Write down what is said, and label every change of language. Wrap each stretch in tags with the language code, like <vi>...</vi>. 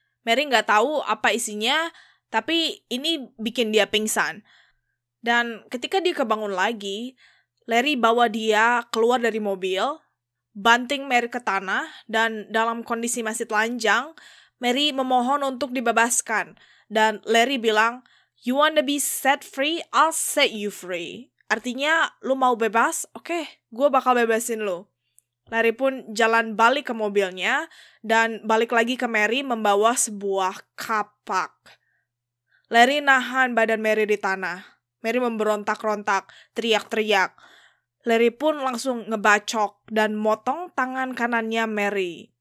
<id>Mary nggak tahu apa isinya, tapi ini bikin dia pingsan. Dan ketika dia kebangun lagi, Larry bawa dia keluar dari mobil, banting Mary ke tanah, dan dalam kondisi masih telanjang, Mary memohon untuk dibebaskan. Dan Larry bilang,</id> <en>you wanna be set free, I'll set you free.</en> <id>Artinya, lu mau bebas? Oke, gue bakal bebasin lu. Larry pun jalan balik ke mobilnya, dan balik lagi ke Mary membawa sebuah kapak. Larry nahan badan Mary di tanah. Mary memberontak-rontak, teriak-teriak. Larry pun langsung ngebacok dan motong tangan kanannya Mary.</id>